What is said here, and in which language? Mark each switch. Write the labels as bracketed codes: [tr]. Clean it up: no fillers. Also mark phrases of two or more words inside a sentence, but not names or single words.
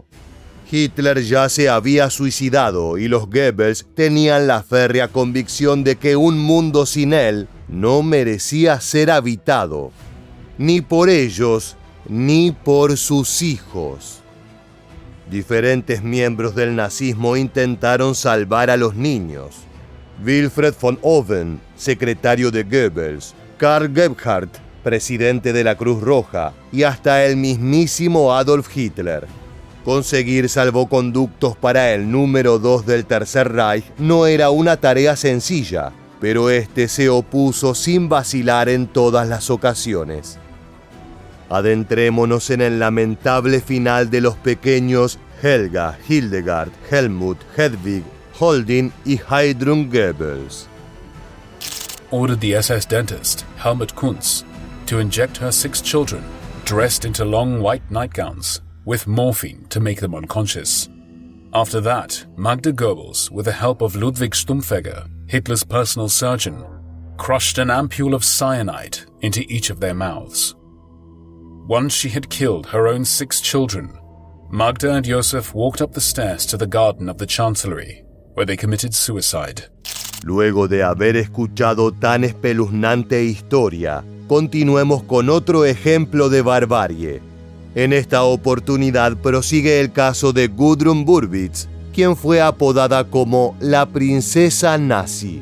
[es] Hitler ya se había suicidado y los Goebbels tenían la férrea convicción de que un mundo sin él no merecía ser habitado, ni por ellos ni por sus hijos. Diferentes miembros del nazismo intentaron salvar a los niños. Wilfried von Owen, secretario de Goebbels, Karl Gebhardt, presidente de la Cruz Roja, y hasta el mismísimo Adolf Hitler. Conseguir salvoconductos para el número 2 del Tercer Reich no era una tarea sencilla, pero este se opuso sin vacilar en todas las ocasiones. Adentrémonos en el lamentable final de los pequeños Helga, Hildegard, Helmut, Hedwig, Holding y Heidrun Goebbels. [en] Ordered the SS dentist, Helmut Kunz, to inject her 6 children, dressed into long white nightgowns, with morphine to make them unconscious. After that, Magda Goebbels, with the help of Ludwig Stumpfegger, Hitler's personal surgeon, crushed an ampule of cyanide into each of their mouths. Once she had killed her own 6 children, Magda and Josef walked up the stairs to the garden of the Chancellery, where they committed suicide. [es] Luego de haber escuchado tan espeluznante historia, continuemos con otro ejemplo de barbarie. En esta oportunidad prosigue el caso de Gudrun Burwitz, quien fue apodada como la princesa nazi.